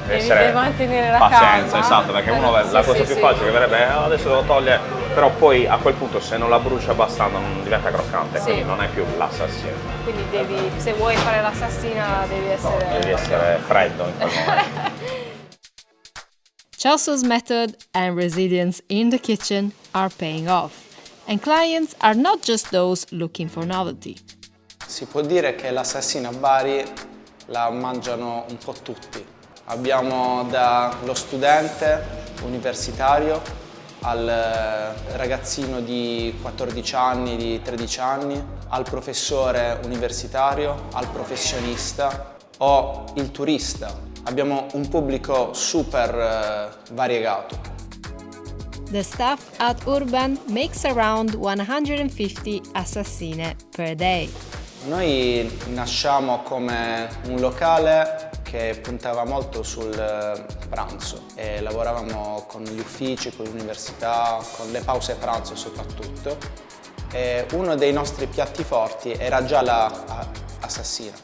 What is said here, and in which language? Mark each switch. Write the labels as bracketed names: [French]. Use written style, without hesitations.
[Italian] devi mantenere la pazienza, esatto, perché uno la cosa più facile che verrebbe adesso devo togliere, però poi a quel punto se non la bruci abbastanza non diventa croccante, quindi non è più l'assassino. Quindi se vuoi fare l'assassina devi essere freddo in quel momento. [English] Chelso's method and resilience in the kitchen are paying off, and clients are not just those looking for novelty. [Italian] Si può dire che l'assassina a Bari la mangiano un po' tutti. Abbiamo dallo studente universitario al ragazzino di 14 anni, di 13 anni, al professore universitario, al professionista o il turista. Abbiamo un pubblico super variegato. [English] The staff at Urban makes around 150 assassine per day. [Italian] Noi nasciamo come un locale che puntava molto sul pranzo e lavoravamo con gli uffici, con l'università, con le pause pranzo soprattutto. E uno dei nostri piatti forti era già l'assassina.